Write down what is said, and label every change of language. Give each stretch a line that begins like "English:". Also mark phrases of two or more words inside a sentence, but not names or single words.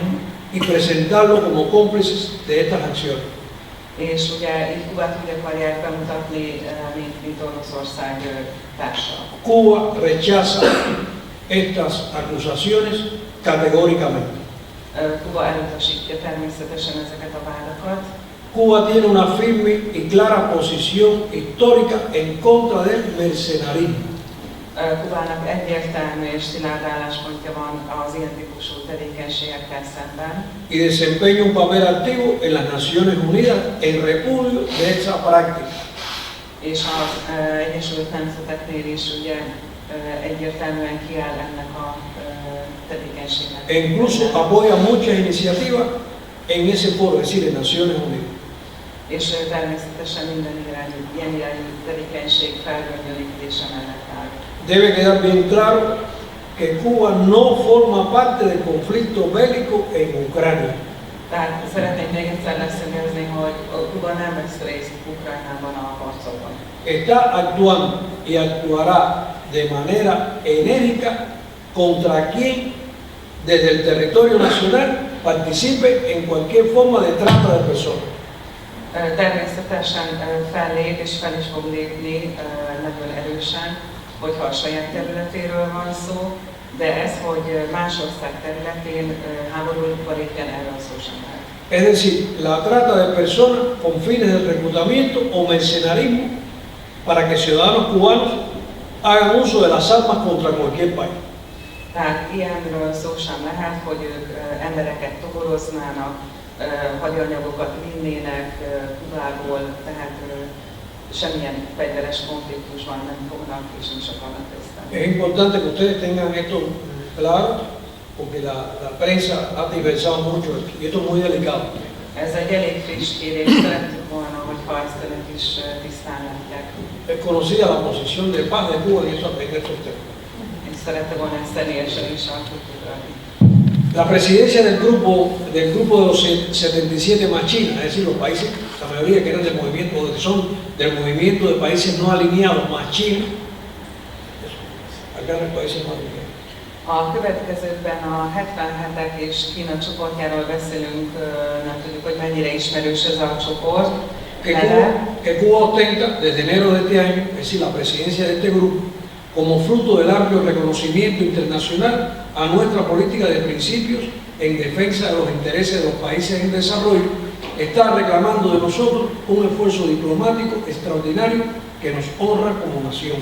Spanish: y presentarlo como cómplices de estas acciones.
Hungarian: és ugye így Kubát úgy akarják bemutatni, mint Oroszország társa.
Spanish: Cuba rechaza estas acusaciones categóricamente.
Hungarian: Kuba elutasítja természetesen ezeket a vádakat.
Spanish: Cuba tiene una firme y clara posición histórica en contra del mercenarismo.
Hungarian: Kubának egyértelmű és szilárd álláspontja van az ilyen típusú tevékenységekkel szemben.
Spanish: Y desempeña un papel activo en las Naciones Unidas en repudio de esa práctica.
Hungarian: És az Egyesült Nemzeteknél is ugye egyértelműen kiáll ennek a tevékenységnek.
Spanish: E incluso apoya muchas iniciativas en ese foro, es decir, en Naciones Unidas.
Hungarian: És természetesen minden ilyen irányú tevékenység felgöngyölítése mellett áll.
Spanish: Debe quedar bien claro que Cuba no forma parte del conflicto bélico en Ucrania.
Hungarian: Tehát szeretném még egyszer leszögezni, hogy Kuba nem vesz részt Ukrajnában a harcokban.
Spanish: Está actuando y actuará de manera enérgica contra quien desde el territorio nacional participe en cualquier forma de trata de personas.
Hungarian: Természetesen fellép és fel is fog lépni nagyon erősen, hogyha a saját területéről van szó, de ez, hogy más ország területén háborúba lépjen, erről szó sem lehet.
Spanish: Es decir, la trata de personas con fines de reclutamiento o mercenarismo para que ciudadanos cubanos hagan uso de las armas contra cualquier país.
Hungarian: Tehát ilyenről szó sem lehet, hogy ők embereket toboroznának, hadianyagokat vinnének Kubából, tehát semmilyen fegyveres konfliktusban nem fognak és nem is akarnak részt venni.
Spanish: Es importante que ustedes tengan esto claro, porque la prensa ha diversado mucho esto, y esto es muy delicado.
Hungarian: Ez egy elég friss kérés, szerettük volna, hogyha ezt önök is tisztán látják.
Spanish: Es conocida la posición de paz de Cuba en estos temas.
Hungarian: És szerette volna ezt személyesen is a tudni.
Spanish: La presidencia del grupo de los 77 más China, es decir, los países, la mayoría que eran del movimiento, que son del movimiento de países no alineados más China, acá no hay países no alineados.
Hungarian: Ha a következőkben a 77-ek és Kína csoportjáról beszélünk, nem tudjuk, hogy mennyire ismerős ez a csoport.
Spanish: Que Cuba ostenta desde enero de este año, es decir, la presidencia de este grupo, como fruto del amplio reconocimiento internacional a nuestra política de principios en defensa de los intereses de los países en desarrollo, está reclamando de nosotros un esfuerzo diplomático extraordinario que nos honra como nación.